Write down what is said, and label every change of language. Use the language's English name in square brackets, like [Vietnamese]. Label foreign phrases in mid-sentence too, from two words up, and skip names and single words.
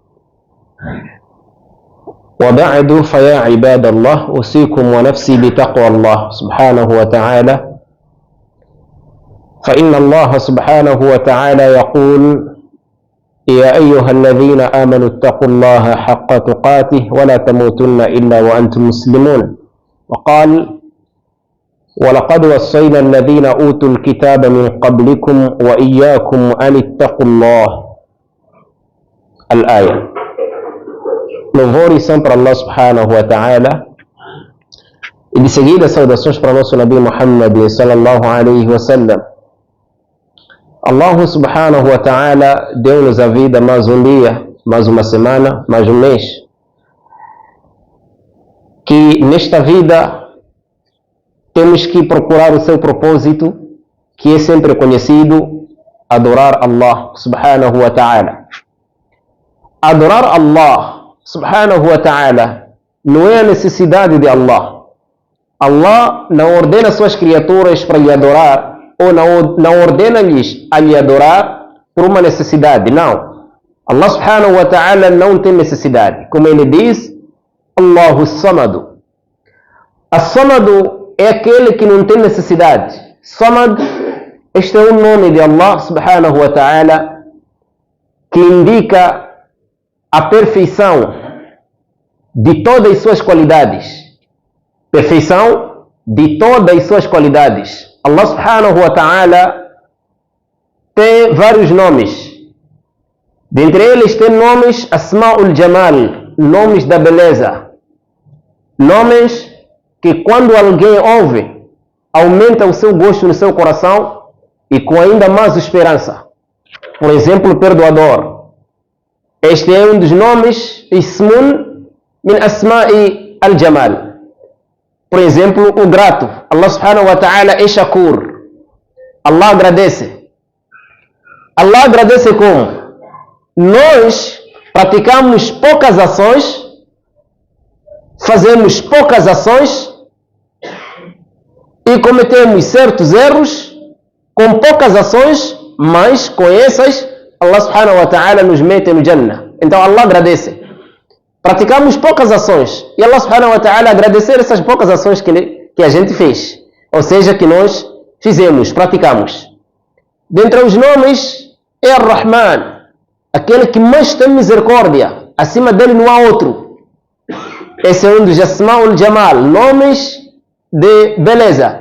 [Arabic] وبعد، فيا عباد الله، أوصيكم ونفسي بتقوى الله سبحانه وتعالى، فإن الله سبحانه وتعالى يقول: يا أيها الذين آمنوا اتقوا الله حق تقاته ولا تموتن إلا وأنتم مسلمون. وقال: ولقد وصينا الذين أوتوا الكتاب من قبلكم وإياكم أن اتقوا الله. الآية. [Portuguese] Louvor e são para Allah [Arabic] سبحانه وتعالى, [Portuguese] e de seguida saudações para o nosso Nabi Muhammad [Arabic] صلى الله عليه وسلم. [Portuguese] Allah [Arabic] سبحانه وتعالى [Portuguese] deu-nos a vida mais um dia, mais uma semana, mais um mês, que nesta vida temos que procurar o seu propósito, que é sempre conhecido: adorar Allah [Arabic] سبحانه وتعالى. [Portuguese] Adorar Allah [Arabic] سبحانه وتعالى [Portuguese] não é a necessidade de Allah. Allah não ordena suas criaturas para lhe adorar, ou não ordena-lhes a lhe adorar por uma necessidade. Não. Allah [Arabic] سبحانه وتعالى [Portuguese] não tem necessidade. Como ele diz: [Arabic] الله الصمد. [Portuguese] As-Samadu é aquele que não tem necessidade. Samad, este é o nome de Allah [Arabic] سبحانه وتعالى, [Portuguese] que indica a perfeição de todas as suas qualidades. Perfeição de todas as suas qualidades. Allah [Arabic] سبحانه وتعالى [Portuguese] tem vários nomes. Dentre eles tem nomes [Arabic] أسماء الجمال, [Portuguese] nomes da beleza. Nomes que quando alguém ouve, aumenta o seu gosto no seu coração e com ainda mais esperança. Por exemplo, perdoador. Este é um dos nomes, [Arabic] اسم من أسماء الجمال. [Portuguese] Por exemplo, o grato. Allah [Arabic] سبحانه وتعالى [Portuguese] é Shakur. Allah agradece. Allah agradece como? Nós praticamos poucas ações, fazemos poucas ações e cometemos certos erros com poucas ações, mas com essas Allah [Arabic] سبحانه وتعالى [Portuguese] nos mete no Jannah. Então Allah agradece. Praticamos poucas ações e Allah [Arabic] سبحانه وتعالى [Portuguese] agradecer essas poucas ações que a gente fez, ou seja, que nós fizemos, praticamos. Dentre os nomes é Ar-Rahman, aquele que mais tem misericórdia, acima dele não há outro. Esse é um dos [Arabic] أسماء الجمال, [Portuguese] nomes de beleza.